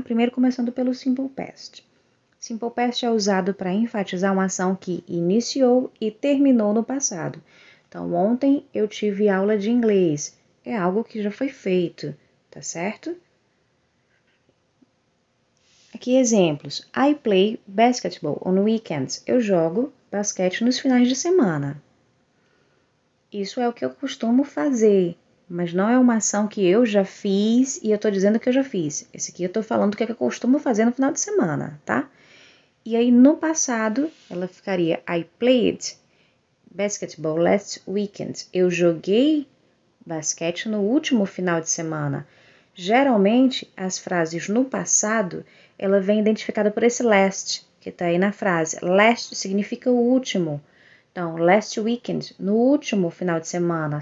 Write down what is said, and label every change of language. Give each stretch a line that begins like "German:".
Portuguese: Primeiro começando pelo simple past. Simple past é usado para enfatizar uma ação que iniciou e terminou no passado. Então, ontem eu tive aula de inglês. É algo que já foi feito, tá certo? Aqui exemplos.
English: I play basketball on weekends.
Portuguese: Eu jogo basquete nos finais de semana. Isso é o que eu costumo fazer. Mas não é uma ação que eu já fiz e eu tô dizendo que eu já fiz. Esse aqui eu tô falando do que eu costumo fazer no final de semana, tá? E aí, no passado, ela ficaria
English: I played basketball last weekend.
Portuguese: Eu joguei basquete no último final de semana. Geralmente, as frases no passado, ela vem identificada por esse last, que tá aí na frase. Last significa o último. Então,
English: last weekend,
Portuguese: no último final de semana.